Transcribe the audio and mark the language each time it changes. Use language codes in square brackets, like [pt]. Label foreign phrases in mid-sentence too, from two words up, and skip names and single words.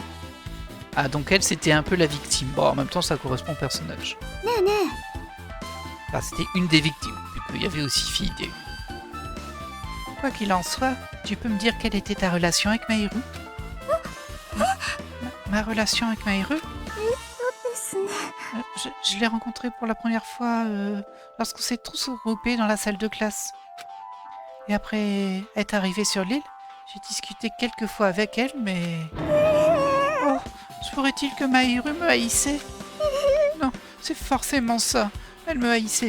[fr] Ah, donc elle, c'était un peu la victime. Bon, en même temps, ça correspond au personnage. [ja] ねえね [fr] Enfin, c'était une des victimes, vu qu'il y avait aussi Fille D. Quoi qu'il en soit, tu peux me dire quelle était ta relation avec Mahiru? Ma relation avec Mahiru? [ja] えですね [fr] Je l'ai rencontrée pour la première fois lorsqu'on s'est tous regroupés dans la salle de classe. Et après être arrivé sur l'île, j'ai discuté quelques fois avec elle, mais... Oh, se pourrait-il que Mahiru me haïssait? Non, c'est forcément ça. Elle me haïssait.